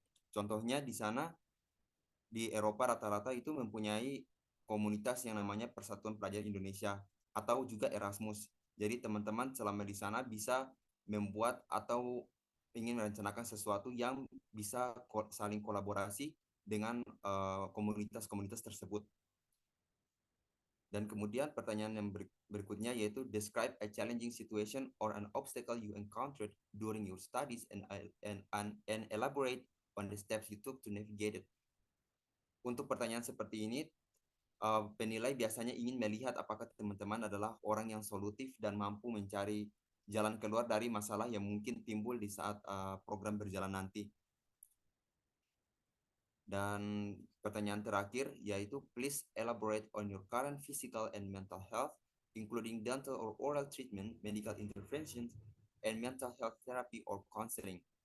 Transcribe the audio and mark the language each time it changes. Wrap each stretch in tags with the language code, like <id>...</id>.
<id>Contohnya di sana di Eropa rata-rata itu mempunyai komunitas yang namanya Persatuan Pelajar Indonesia atau juga Erasmus. Jadi teman-teman selama di sana bisa membuat atau ingin merencanakan sesuatu yang bisa saling kolaborasi dengan komunitas-komunitas tersebut. Dan kemudian pertanyaan yang berikutnya yaitu</id> <en>describe a challenging situation or an obstacle you encountered during your studies and elaborate on the steps you took to navigate it.</en> <id>Untuk pertanyaan seperti ini, penilai biasanya ingin melihat apakah teman-teman adalah orang yang solutif dan mampu mencari jalan keluar dari masalah yang mungkin timbul di saat program berjalan nanti. Dan pertanyaan terakhir yaitu</id> <en>please elaborate on your current physical and mental health, including dental or oral treatment, medical interventions, and mental health therapy or counseling.</en>